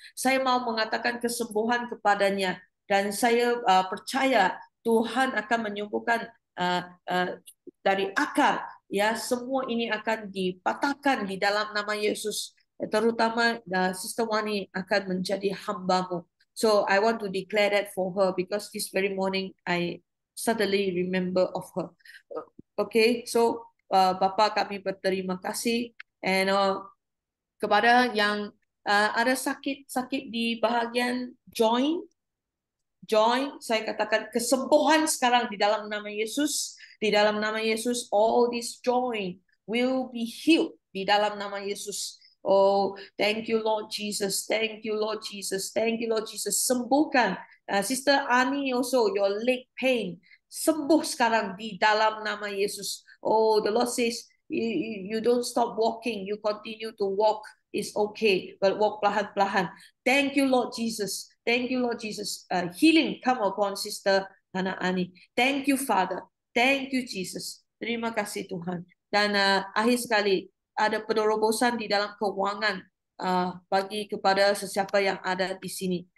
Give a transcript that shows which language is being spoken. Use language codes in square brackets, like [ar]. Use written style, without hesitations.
[ms] Saya mau mengatakan kesembuhan kepadanya. Dan saya percaya Tuhan akan menyembuhkan dari akar. Ya, semua ini akan dipatahkan di dalam nama Yesus. Terutama Sister Wani akan menjadi hamba-Mu. [en] So I want to declare that for her because this very morning I suddenly remember of her. [ms] Okay, so Bapa kami berterima kasih and kepada yang ada sakit di bahagian joint, saya katakan kesembuhan sekarang di dalam nama Yesus. Di dalam nama Yesus, [en] all this joint will be healed [ms] di dalam nama Yesus. [en] Oh, thank you Lord Jesus. Thank you Lord Jesus. Thank you Lord Jesus. [ms] Sembuhkan. [en] Sister Ani also, your leg pain. [ms] Sembuh sekarang di dalam nama Yesus. [en] Oh, the Lord says, you don't stop walking. You continue to walk. It's okay, but walk [ms] perlahan-perlahan. [en] Thank you Lord Jesus. Thank you Lord Jesus. Healing come upon Sister Hana Ani. Thank you Father. Thank you Jesus. [ms] Terima kasih Tuhan. Dan akhir sekali, ada penerobosan di dalam keuangan bagi kepada sesiapa yang ada di sini.